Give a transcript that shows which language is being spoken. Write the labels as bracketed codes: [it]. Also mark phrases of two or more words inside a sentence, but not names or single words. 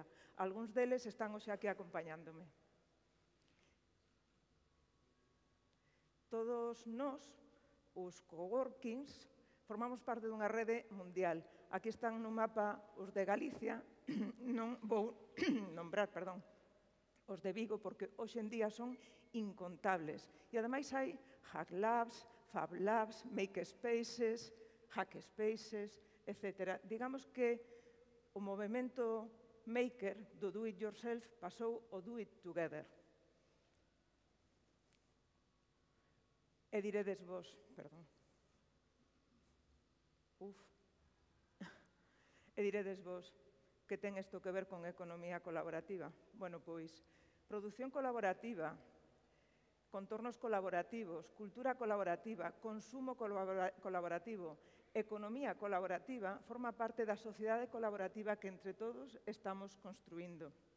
[gl] Algúns deles están hoxe aquí acompañándome. Todos nós, os coworkings, formamos parte dunha rede mundial. Aquí están no mapa os de Galicia, non vou nombrar, perdón, os de Vigo, porque hoxe en día son incontables. E ademais hai Hack Labs, Fab Labs, Make Spaces, Hack Spaces, etc. Digamos que o movimento maker do [en] do it yourself [gl] pasou ao [en] do it together. [gl] E diredes vos, perdón. E diredes vos, que ten isto que ver con economía colaborativa? Bueno, pois, produción colaborativa, contornos colaborativos, cultura colaborativa, consumo colaborativo, economía colaborativa, forma parte da sociedade colaborativa que entre todos estamos construindo.